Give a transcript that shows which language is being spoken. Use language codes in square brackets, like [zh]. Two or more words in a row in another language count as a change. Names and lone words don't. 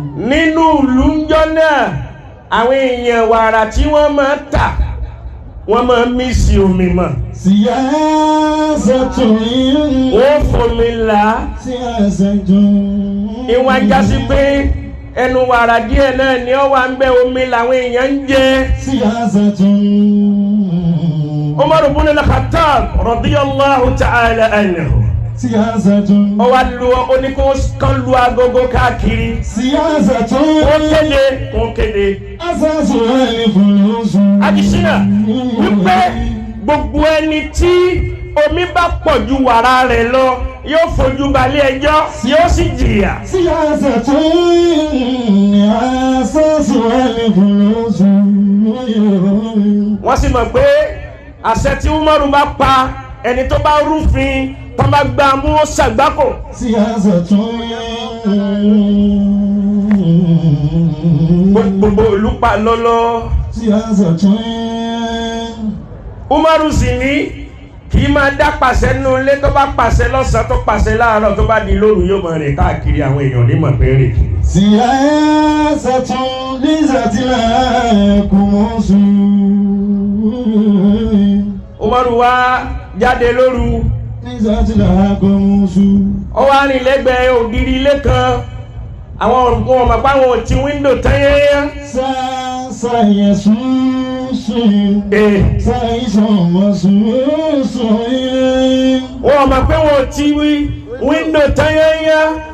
[yo] Nínú ìlú ńjọ́ náà, àwọn èèyàn wàrà tí wọ́n máa ń tà, wọ́n máa ń mí sí omi mọ́. سياسة. Wọ́n fomi là á. سياسة. Ìwà já sí pé ẹnu wàrà díẹ̀ náà ni ó wà ń bẹ, omi làwọn èèyàn ń jẹ. [ar] سياسة. Umar ibn al-Khattab radiyallahu ta'ala anhu. سياسة. [yo] Ó wá lu, ó ní kó kán lu agogo káàkiri. سياسة. Kó kéde, kó kéde. [ar] أساسها الفلوس. [yo] Adisina, wípé gbogbo ẹni tí omi bá pọ̀ ju wàrà rẹ̀ lọ, yóò fojú balẹ̀ ẹjọ́, yóò sì jìyà. [ar] سياسة. أساسها الفلوس. [yo] Wọ́n sì mọ̀ pé àṣẹ tí Umaru bá pa, ẹni tó bá rúfin, tó bá gbá mú, ó ṣàgbákò. [ar] سياسة. [yo] Gbogbo ìlú pa lọ́lọ́. سياسة. Umaru sì ní kì í máa dá pàṣẹ nínú ilé, tó bá pàṣẹ lọ́sàn-án, tó pàṣẹ láàárọ̀, tó bá di lóru, yóò máa rìn káàkiri, àwọn èèyàn ní mọ̀ pé rìn kiri. [ar] سياسة لذات لها كموس. [yo] Umaru wá jáde lóru. [ar] لذات لها كموس. [yo] Ó wá rìn lẹ́gbẹ̀ẹ́ ògiri ilé kan. Àwọn ò, wọn ò mọ̀ pé àwọn ò ti wíńdò tán yẹ́yẹ́. Sa-, sa-yẹ-sùn-sùn. Eh. Sa-yẹ-sùn-sùn-sùn. Wọn ò mọ̀ pé wọn ò ti wí wíńdò tán yẹ́yẹ́.